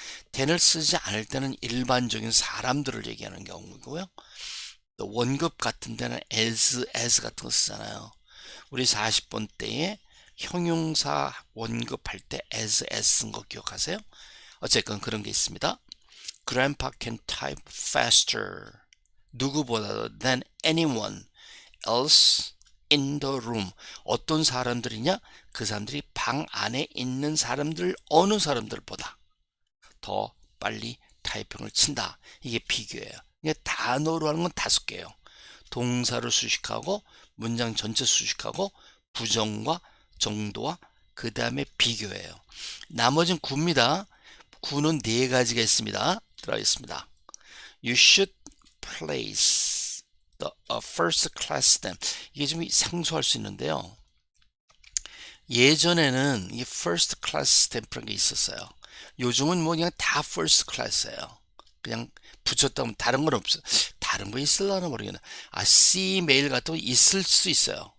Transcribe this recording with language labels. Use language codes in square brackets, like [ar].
[ko] than을 쓰지 않을 때는 일반적인 사람들을 얘기하는 경우고요. 또 원급 같은 데는 as 같은 거 쓰잖아요. 우리 40번 때에 형용사 원급 할 때 as 쓴 거 기억하세요? 어쨌건 그런 게 있습니다. [en] Grandpa can type faster. [ko] 누구보다 [en] than anyone else in the room. [ko] 어떤 사람들이냐? 그 사람들이 방 안에 있는 사람들, 어느 사람들보다 더 빨리 타이핑을 친다. 이게 비교예요. 이게 단어로 하는 건 5개예요. 동사를 수식하고 문장 전체 수식하고 부정과 정도와 그 다음에 비교예요. 나머지는 구입니다. 구는 4가지가 있습니다. 들어가겠습니다. [en] You should place the first class stamp. [ko] 이게 좀 생소할 수 있는데요. 예전에는 이 first class stamp라는 게 있었어요. 요즘은 뭐 그냥 다 first class예요. 그냥 붙였다면 다른 건 없어요. 다른 거 있을라나 모르겠네. C 메일 같은 거 있을 수 있어요.